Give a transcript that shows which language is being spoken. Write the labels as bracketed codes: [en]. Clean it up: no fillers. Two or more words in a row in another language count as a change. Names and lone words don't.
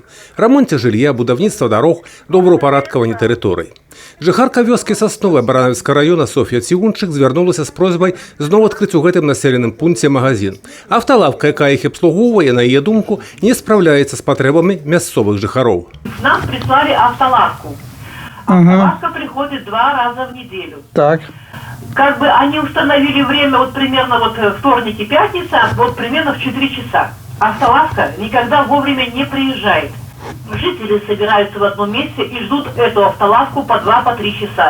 [be] Рамонце жылля, будаўніцтва дарог, добраўпарадкаванне тэрыторый. Жыхарка вёскі Сасновай Баранавіцкага района Софія Цігунчык звярнулася з просьбай зноў адкрыць у гэтым населеным пункце магазин. Автолавка, якая іх абслугоўвае, на яе думку, не спраўляецца з патрэбамі мясцовых жыхароў. [ru] Нам прислали автолавку. Автолавка приходит 2 раза в неделю. Так. Как бы они установили время, вот примерно вторник и пятница, вот примерно в 4 часа. Автолавка никогда вовремя не приезжает. Жители собираются в одном месте и ждут эту автолавку по 2-3 часа.